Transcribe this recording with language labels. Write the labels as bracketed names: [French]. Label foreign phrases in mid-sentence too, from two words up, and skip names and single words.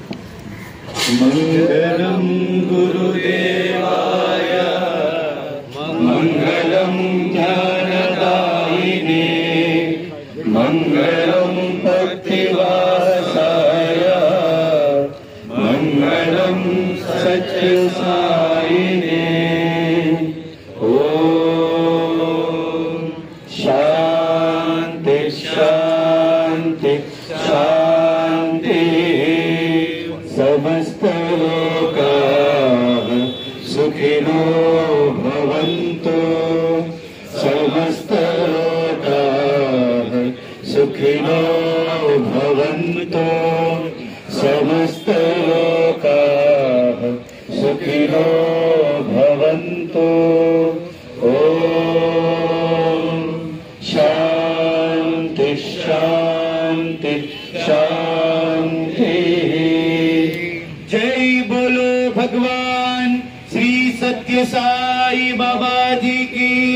[Sanskrit] మంగళం గురుదేవాయ మంగళం జ్ఞానదాయినే మంగళం భక్తివాసాయ మంగళం సత్యసాయినే ఓం శాంతి శాంతి శాంతి समस्त लोकाः सुखिनो भवन्तु समस्त लोकाः सुखिनो भवन्तु समस्त लोकाः सुखिनो भवन्तु ॐ शान्ति शान्ति शान्ति [Hindi] जय बोलो भगवान श्री सत्य साई बाबा जी की